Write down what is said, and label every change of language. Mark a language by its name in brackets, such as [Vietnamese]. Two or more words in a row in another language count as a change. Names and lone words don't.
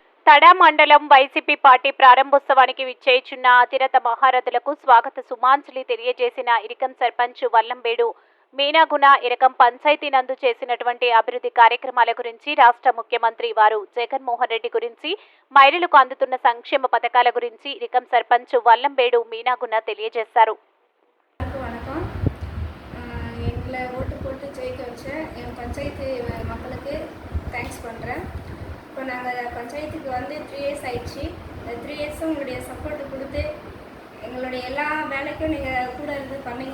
[Telugu] తడ మండలం వైసీపీ పార్టీ ప్రారంభోత్సవానికి విచ్చేయుచున్న అతిరథ మహారథులకు స్వాగత సుమాంజలి తెలియజేసిన ఇరికం సర్పంచ్ వల్లంబేడు మీనాగుణ ఇరకం పంచాయతీ నందు చేసినటువంటి అభివృద్ధి కార్యక్రమాల గురించి రాష్ట్ర ముఖ్యమంత్రి వారు జగన్మోహన్ రెడ్డి గురించి మహిళలకు అందుతున్న సంక్షేమ పథకాల గురించి ఇరికం సర్పంచ్ వల్లంబేడు మీనాగుణ తెలియజేశారు. [Tamil] பஞ்சாயத்து மக்களுக்கு தேங்க்ஸ் பண்ணுறேன். இப்போ நாங்கள் பஞ்சாயத்துக்கு வந்து 3 இயர்ஸ் ஆயிடுச்சு. 3 இயர்ஸும் உங்களுடைய சப்போர்ட்டு கொடுத்து எங்களுடைய எல்லா வேலைக்கும் நீங்கள் கூட இருந்து பண்ணீங்க.